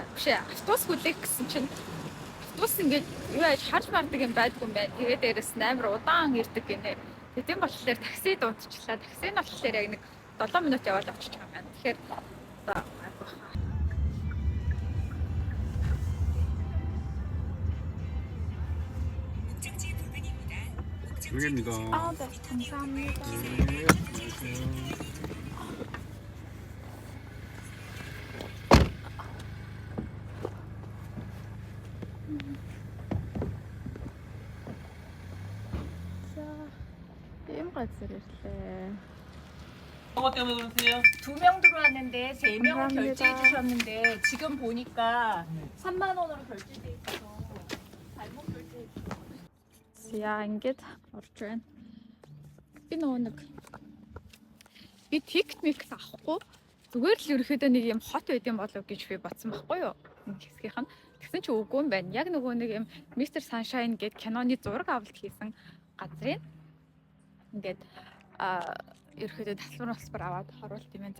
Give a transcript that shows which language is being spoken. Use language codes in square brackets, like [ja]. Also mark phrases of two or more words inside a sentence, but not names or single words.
[mn] Биш ээ, автобус хүлээх гэсэн чинь автобус ингээд юу яаж харж бардаг юм байдгүй юм байна. Тэгээд дээрэс нь амар удаан ирдэг гинэ. Тийм болохоор такси дуудчихлаа. Такси нь болохоор яг нэг 7 минут яваад авчиж байгаа юм байна. Тэгэхээр одоо [ko] 여기입니다. 네, 감사합니다. [mn] ийм газар ирлээ. [ko] 어것 때문에 그러세요? 2명 들어왔는데 3명을 결제해 주셨는데 지금 보니까 3만 원으로 결제돼 있어서 잘못 결제해 주셨어요. [mn] Яа ингэж орж байна. Би нөгөө нэг би тикт микс авахгүй зүгээр л ерөөхдөө нэг юм хот байд юм болов гэж би бодсон байхгүй юу? Нэг хэсгийнх нь. Тэгсэн чи үгүй юм байна. Яг нөгөө нэг юм Mr. Sunshine гэдэг киноны зураг авалт хийсэн газрын ингээд ерөөхдөө татвар аваад харуулт юм байна.